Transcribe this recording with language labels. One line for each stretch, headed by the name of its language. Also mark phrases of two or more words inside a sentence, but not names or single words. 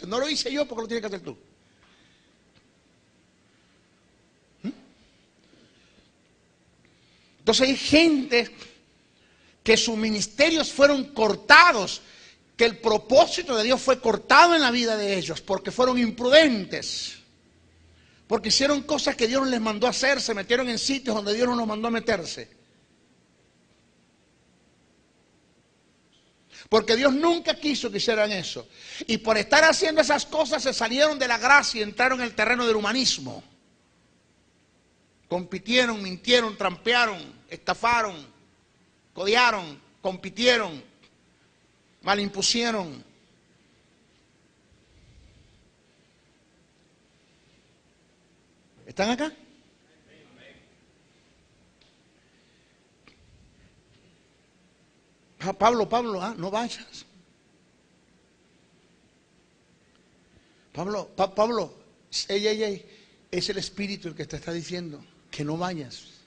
Spanish: No lo hice yo porque lo tienes que hacer tú. Entonces hay gente que sus ministerios fueron cortados, que el propósito de Dios fue cortado en la vida de ellos, porque fueron imprudentes, porque hicieron cosas que Dios no les mandó a hacer, se metieron en sitios donde Dios no los mandó a meterse. Porque Dios nunca quiso que hicieran eso. Y por estar haciendo esas cosas se salieron de la gracia y entraron en el terreno del humanismo. Compitieron, mintieron, trampearon, estafaron, codearon, compitieron, malimpusieron. ¿Están acá? Pablo, no vayas. Pablo, es el Espíritu el que te está diciendo que no vayas.